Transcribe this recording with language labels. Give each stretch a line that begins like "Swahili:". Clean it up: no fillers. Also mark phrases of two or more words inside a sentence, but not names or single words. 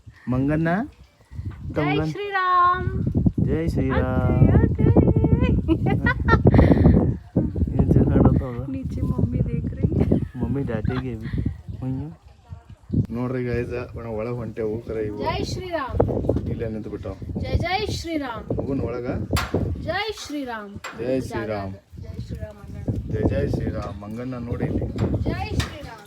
Kannada: ಮಂಗಣ್ಣ ಜೈ ಶ್ರೀರಾಮ್. ಜೈ ಶ್ರೀರಾಮ್.
Hindi: नीचे मम्मी देख रही है.
Kannada: ಮಮ್ಮಿ ಡಾಟಿಗೆ ನೋಡ್ರಿ ಗೈಸ್ ಒಳಗೆ ಹೊಂಟೆವು ಕರೆ ಇವು ಜೈ ಶ್ರೀರಾಮ್. ಇಲ್ಲೇ ನಿಂತು ಬಿಟ್ಟು ಜೈ ಜೈ ಶ್ರೀರಾಮ್. ಮಗುನ ಒಳಗ ಜೈ ಶ್ರೀರಾಮ್. ಜೈ ಶ್ರೀರಾಮ್. ಜೈ ಶ್ರೀರಾಮ್ ಅಣ್ಣ. ಜೈ ಜೈ ಶ್ರೀರಾಮ್. ಮಂಗಣ್ಣ ನೋಡಿ ಇಲ್ಲಿ ಜೈ ಶ್ರೀರಾಮ್.